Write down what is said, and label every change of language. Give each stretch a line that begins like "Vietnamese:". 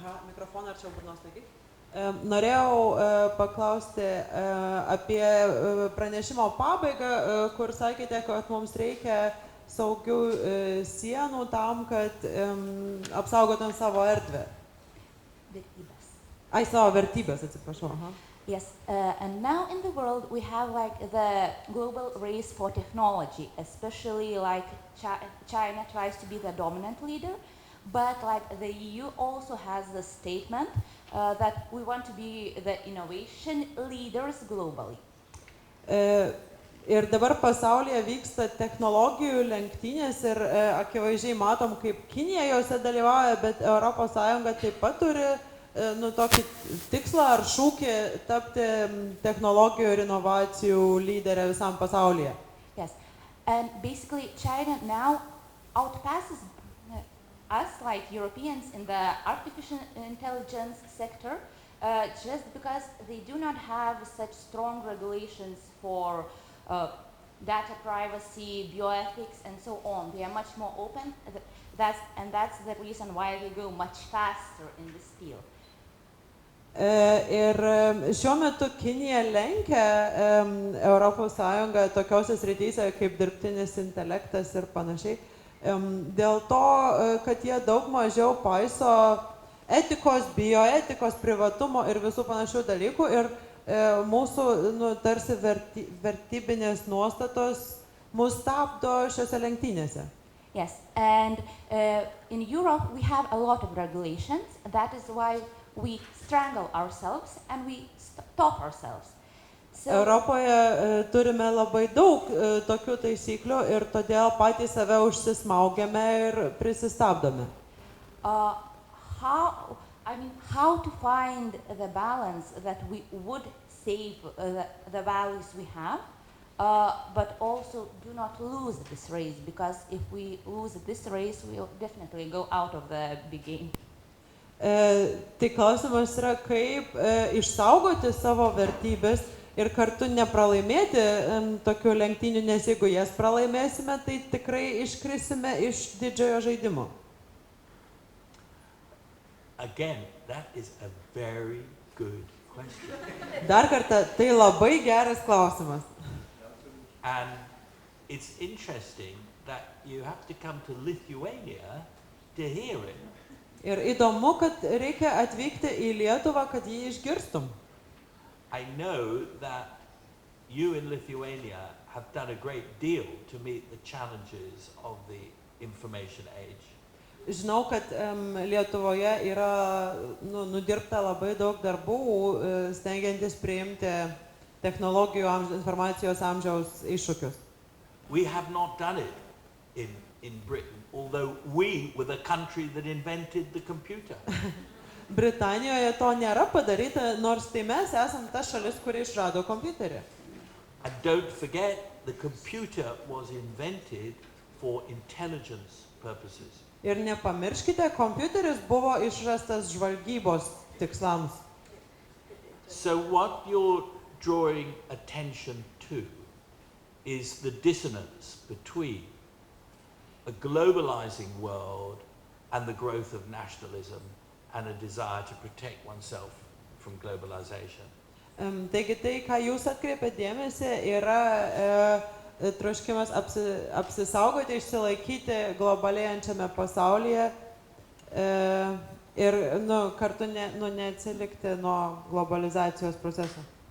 Lithuanian: Mikrofoną arčiau burnos laikyk. Norėjau paklausti apie pranešimo pabaigą, kur sakėte, kad mums reikia saugių sienų tam, kad apsaugotum savo erdvę. Vertybės. Ai, savo vertybės, atsiprašau. Aha.
English: Yes, and now in the world we have like the global race for technology, especially like China tries to be the dominant leader, but like the EU also has the statement that we want to be the innovation leaders globally.
Lithuanian: Ir dabar pasaulyje vyksta technologijų lenktynės ir akivaizdžiai matom, kaip Kinija jose dalyvauja, bet ES taip pat turi tokį tikslą ar šūkį tapti technologijų ir inovacijų lyderė visam pasaulyje.
English: Yes, and basically China now outpasses us, like Europeans, in the artificial intelligence sector, just because they do not have such strong regulations for data privacy, bioethics, and so on. They are much more open, that's the reason why they go much faster in this field.
Lithuanian: Ir šiuo metu Kinija lenkia ES tokiose srityse kaip dirbtinis intelektas ir panašiai. Dėl to, kad jie daug mažiau paiso etikos, bioetikos, privatumo ir visų panašių dalykų. Ir mūsų tarsi vertybinės nuostatos mus stabdo šiose lenktynėse.
English: Yes, and in Europe we have a lot of regulations. That is why we strangle ourselves and we stop ourselves. So,
Lithuanian: Europoje turime labai daug tokių taisyklių ir todėl patys save užsismaugiame ir prisistabdome.
English: How to find the balance that we would save the values we have, but also do not lose this race, because if we lose this race, we will definitely go out of the big game.
Lithuanian: Tai klausimas yra, kaip išsaugoti savo vertybės ir kartu nepralaimėti tokių lenktynių, nes jeigu jas pralaimėsime, tai tikrai iškrisime iš didžiojo žaidimo.
English: Again, that is a very good question.
Lithuanian: Dar kartą, tai labai geras klausimas.
English: And it's interesting that you have to come to Lithuania to hear it.
Lithuanian: Ir įdomu, kad reikia atvykti į Lietuvą, kad jį išgirstum.
English: I know that you in Lithuania have done a great deal to meet the challenges of the information age.
Lithuanian: Žinau, kad Lietuvoje yra nudirbta labai daug darbų, stengiantis priimti technologijų informacijos amžiaus iššūkius.
English: We have not done it in Britain, although we were the country that invented the computer.
Lithuanian: Britanijoje to nėra padaryta, nors tai mes esam ta šalis, kuri išrado kompiuterį.
English: And don't forget, the computer was invented for intelligence purposes.
Lithuanian: Ir nepamirškite, kompiuteris buvo išrastas žvalgybos tikslams.
English: So what you're drawing attention to is the dissonance between a globalizing world and the growth of nationalism and a desire to protect oneself from globalization.
Lithuanian: Taigi tai, ką jūs atkreipėte dėmesį, yra troškimas apsisaugoti, išsilaikyti globalėjančiame pasaulyje ir kartu neatsilikti nuo globalizacijos proceso.